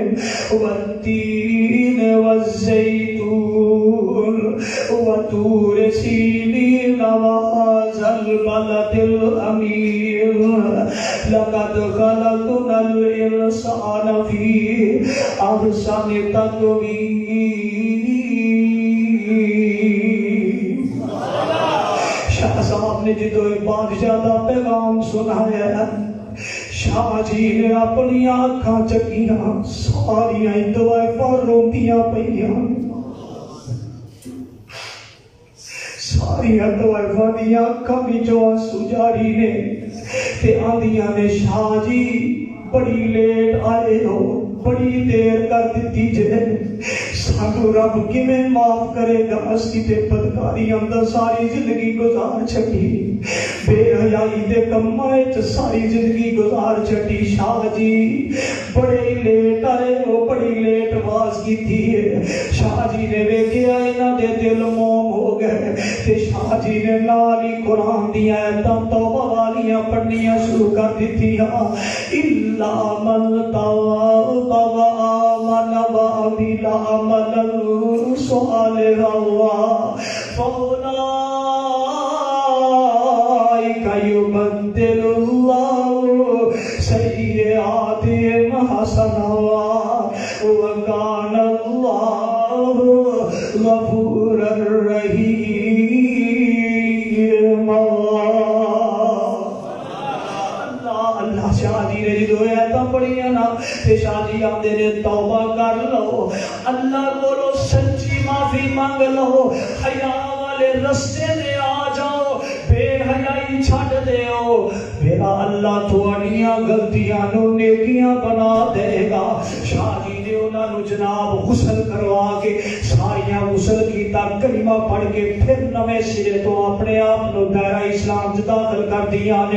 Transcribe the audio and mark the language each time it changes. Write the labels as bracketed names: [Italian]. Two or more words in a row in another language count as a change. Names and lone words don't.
[Arabic] والتين والزيتون وطور سينين وهذا البلد الأمين لقد خلقنا الإنسان في أحسن تقويم. [Punjabi] شاہ صاحب نے جدو بادشاہ دا پیغام سنایا ہے، شاہ جی نے اپنی آنکھاں چکیاں، ساریاں طوائفاں روندیاں پئیاں، ساریاں طوائفاں دی آنکھاں وچوں آنسو جاری نے تے آندیاں نے شاہ جی بڑی لیٹ آئے ہو، بڑی دیر کر دیتی جے، سانو رب کیویں معاف کرے گا؟ اسی تے بدکاری اندر ساری زندگی گزار چھٹی، بے حیائی دے کماں وچ ساری زندگی گزار چھٹی. شاہ جی بڑے لیٹ آئے ہو، بڑی لیٹ آواز کیتی ہے. شاہ جی نے ویکھیا انہاں دے دل موم ہو گئے تے شاہ جی نے نال ہی قرآن دی آیتاں توبہ والیاں پڑھنیاں شروع کر دتیاں. [Arabic] الا من تاب وآمن وعمل عملا صالحا فأولئك يبدل الله سيئاتهم حسنات وكان الله غفورا رحيما. [Punjabi] اللہ شاہ جی نے جدو ایتاں پڑھیاں نا تے شاہ جی آندے نے توبہ کر لو، اللہ کولو سچی معافی مانگ لو، حیا والے رستے دے آ جاؤ، بے حیائی چھڈ دیو، میرا اللہ تھوڑیاں غلطیاں نو نیکیاں بنا دے گا. شاہ جی نے انہاں نو جناب غسل کروا کے ساریاں غسل کیتا، کلمہ پڑھ کے پھر نویں سرے تو اپنے آپ نو دائرہ اسلام وچ داخل کر دیا نے.